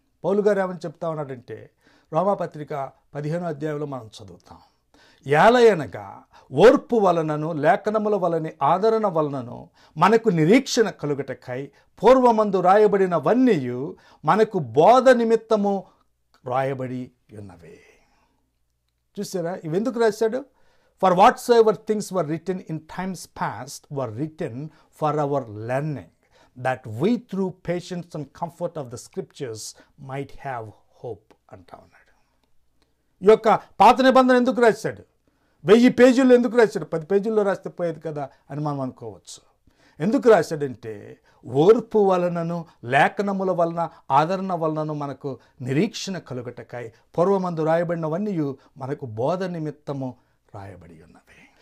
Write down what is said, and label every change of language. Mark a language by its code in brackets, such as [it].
[te] పౌలు గారు ఏమని చెప్తా ఉన్నాడంటే, రోమాపత్రిక 15వ అధ్యాయంలో మనం చదువుతాం. ఏలయనగా ఓర్పు వలనను లేఖనముల వలని ఆదరణ వలనను మనకు నిరీక్షణ కలుగటకై పూర్వమందు రాయబడినవన్నీ మనకు బోధ నిమిత్తము రాయబడి ఉన్నవే. చూసారా, ఇవెందుకు రాశాడు? [en] For whatsoever things were written in times past were written for our learning, that we through patience and comfort of the scriptures might have hope [te] అంటా ఉన్నాడు. ఈ యొక్క పాత నిబంధన ఎందుకు రాశాడు? 1000 పేజీల్లో ఎందుకు రాశాడు? 10 పేజీల్లో రాస్తే పోయేది కదా అని మనం అనుకోవచ్చు. ఎందుకు రాశాడంటే, ఓర్పు వలనను లేఖనముల వలన ఆదరణ వలనను మనకు నిరీక్షణ కలుగటకై పూర్వమందు రాయబడినవన్నీ మనకు బోధ నిమిత్తము రాయబడి ఉన్నవి.